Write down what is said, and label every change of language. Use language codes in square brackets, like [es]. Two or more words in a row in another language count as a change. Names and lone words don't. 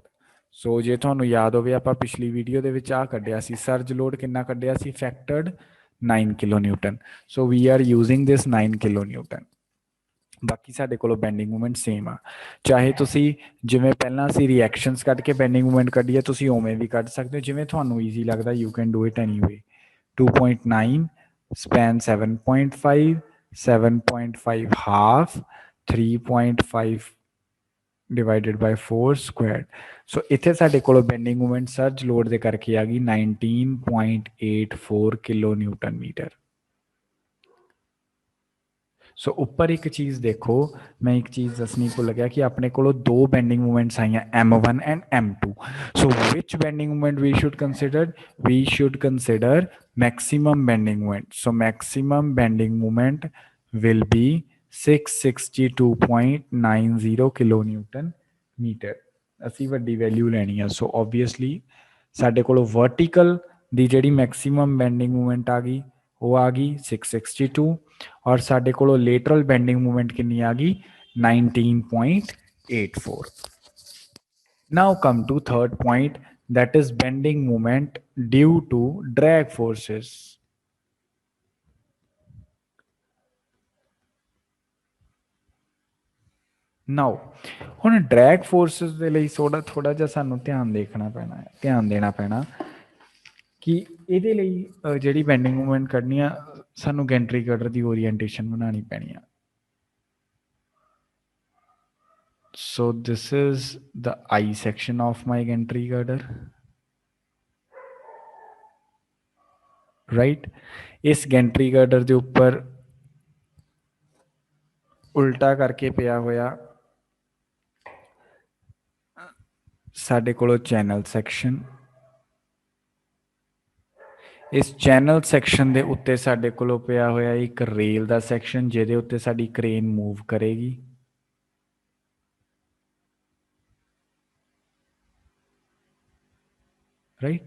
[pa] ਸੋ ਜੇ ਤੁਹਾਨੂੰ ਯਾਦ ਹੋਵੇ ਆਪਾਂ ਪਿਛਲੀ ਵੀਡੀਓ ਦੇ ਵਿੱਚ ਆ ਕੱਢਿਆ ਸੀ, ਸਰਜ ਲੋਡ ਕਿੰਨਾ ਕੱਢਿਆ ਸੀ, [en] factored 9 kilo newton. so we are using this 9 kilo newton. [pa] ਬਾਕੀ ਸਾਡੇ ਕੋਲ [en] bending movement same [pa] ਆ, ਚਾਹੇ ਤੁਸੀਂ ਜਿਵੇਂ ਪਹਿਲਾਂ ਅਸੀਂ ਰਿਐਕਸ਼ਨਸ ਕੱਢ ਕੇ [en] bending movement [pa] ਕੱਢੀਏ, ਤੁਸੀਂ ਉਵੇਂ ਵੀ ਕੱਢ ਸਕਦੇ ਹੋ, ਜਿਵੇਂ ਤੁਹਾਨੂੰ ਈਜ਼ੀ ਲੱਗਦਾ, [en] you can do it anyway. 2.9 span 7.5 7.5 half 3.5 divided by 4 squared। [pa] ਸੋ ਇੱਥੇ ਸਾਡੇ ਕੋਲ [en] bending movement surge load [pa] ਦੇ ਕਰਕੇ ਆ ਗਈ 19.84 [en] kilo newton meter. [pa] ਸੋ ਉੱਪਰ ਇੱਕ ਚੀਜ਼ ਦੇਖੋ, ਮੈਂ ਇੱਕ ਚੀਜ਼ ਦੱਸਣੀ ਭੁੱਲ ਗਿਆ ਕਿ ਆਪਣੇ ਕੋਲ ਦੋ [en] bending movements [pa] ਆਈਆਂ, M1 ਐਂਡ M2। [en] so which bending movement we should consider, we should consider maximum bending moment। so maximum bending moment will be 662.90 kilo newton meter. [pa] ਅਸੀਂ ਵੱਡੀ ਵੈਲਿਊ ਲੈਣੀ ਆ। [en] so obviously [pa] ਸਾਡੇ ਕੋਲ ਵਰਟੀਕਲ ਦੀ ਜਿਹੜੀ [en] maximum bending movement [pa] ਆ ਗਈ ਉਹ ਆ ਗਈ 662, ਔਰ ਸਾਡੇ ਕੋਲ [en] lateral bending movement [pa] ਕਿੰਨੀ ਆ ਗਈ 19.84। [en] now come to third point, that is bending moment due to drag forces। [pa] now ਹੁਣ [en] drag forces [pa] ਦੇ ਲਈ ਥੋੜਾ ਜਿਹਾ ਸਾਨੂੰ ਧਿਆਨ ਦੇਖਣਾ ਪੈਣਾ ਹੈ, ਧਿਆਨ ਦੇਣਾ ਪੈਣਾ ਕਿ ਇਹਦੇ ਲਈ ਜਿਹੜੀ [en] bending movement [pa] ਕੱਢਣੀ ਆ ਸਾਨੂੰ [en] gantry girder [pa] ਦੀ ਓਰੀਐਂਟੇਸ਼ਨ ਬਣਾਉਣੀ ਪੈਣੀ ਆ। [en] so this is the I section of my gantry girder, right। [pa] ਇਸ [en] gantry girder [pa] ਦੇ ਉੱਪਰ ਉਲਟਾ ਕਰਕੇ ਪਿਆ ਹੋਇਆ ਸਾਡੇ ਕੋਲ [en] channel section, [pa] ਇਸ [en] channel section [pa] ਦੇ ਉੱਤੇ ਸਾਡੇ ਕੋਲ ਪਿਆ ਹੋਇਆ ਇੱਕ ਰੇਲ ਦਾ ਸੈਕਸ਼ਨ ਜਿਹਦੇ ਉੱਤੇ ਸਾਡੀ [en] crane move [pa] ਕਰੇਗੀ, ਰਾਈਟ।